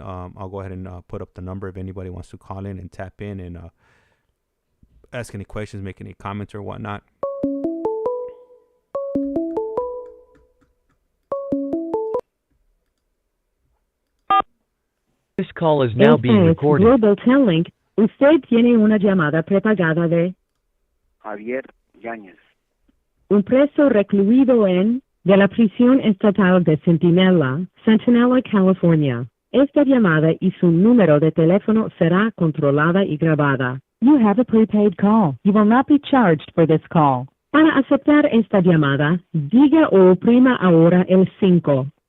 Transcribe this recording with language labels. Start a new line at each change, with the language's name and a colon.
English: I'll go ahead and put up the number if anybody wants to call in and tap in and ask any questions, make any comments or whatnot. This call is now being recorded. Global Telling.
Spanish: Usted tiene una llamada prepagada de Javier Yáñez. un preso recluido de la prisión estatal de Centinela, California. Esta llamada y su número de teléfono será controlada y grabada.
English: You have a prepaid call. You will not be charged for this call.
Spanish: Para aceptar esta llamada, diga o oprima ahora el 5.